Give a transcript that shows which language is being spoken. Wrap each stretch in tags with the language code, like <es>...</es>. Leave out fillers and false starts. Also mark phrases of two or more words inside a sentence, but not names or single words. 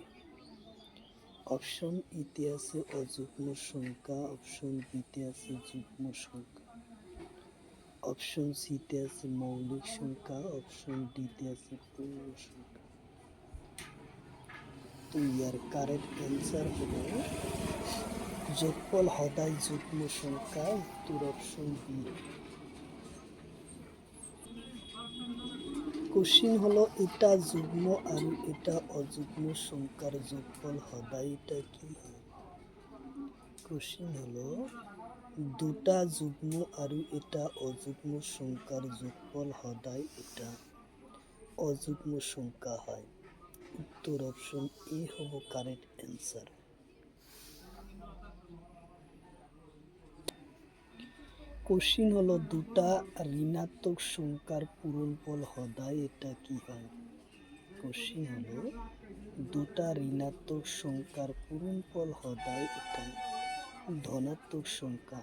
<as>অপশন এতে আছে অযুগ্ম সংখ্যা, অপশন বিতে আছে যুগ্ম সংখ্যা, অপশন সিতে আছে মৌলিক সংখ্যা, অপশন ডিতে আছে পূর্ণ সংখ্যা। তো</as> <en>the correct answer</en> <as>হলো যোগফল সদায় যুগ্ম সংখ্যা, উত্তর</as> <en>option B.</en> <as>কোশ্চিন হলো এটা যুগ্ম আৰু এটা অযুগ্ম সংখ্যার যোগফল সদায় এটা কি হয়? কোশ্চিন হলো দুটা যুগ্ম আৰু এটা অযুগ্ম সংখ্যার যোগফল সদায় এটা অযুগ্ম সংখ্যা হয়, উত্তর</as> <en>option A</en> <as>হব</as> <en>correct answer.</en> <as>কোশ্চিন হলো দুটা ঋণাত্মক সংখ্যার পূরণফল সদায় এটা কি হয়? কোশ্চিন হলো দুটা ঋণাত্মক সংখ্যার পূরণফল সদায় এটা ধনাত্মক সংখ্যা।</as>